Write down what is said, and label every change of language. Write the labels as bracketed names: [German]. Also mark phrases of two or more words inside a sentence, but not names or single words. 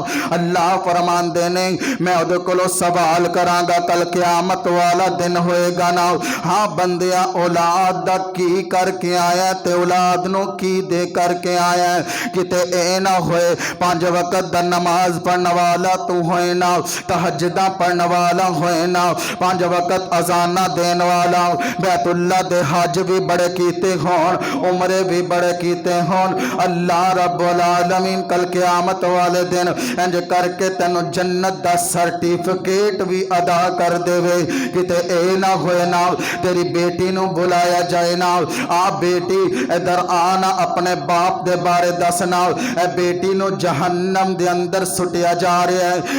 [Punjabi] اللہ فرماندے نے میں اوہدے کولوں سوال کراں گا کل قیامت والا دن ہووے گا نا، ہاں بندیا اولاد دا کی کر کے آیا تے اولاد نوں کی دے کر کے آیا. کتے اے نا ہووے 5 وقت دا نماز پڑھن والا توں ہووے نا، تہجداں پڑھن والا ہووے نا، 5 وقت اذاناں دینے والا، بیت اللہ دے حج بھی بڑے کیتے ہون، عمرے بھی بڑے کیتے ہون. اللہ رب العالمین کل قیامت والے دن انج کر کے تینوں جنت دا سرٹیفکیٹ بھی ادا کر دیوے. کتے اے نا ہووے نا تیری بیٹی نوں بلایا جائے نا، آ بیٹی ادھر آنا اپنے باپ دے بارے دسنا، اے بیٹی نوں جہنم دے اندر سٹیا جا رہا ہے.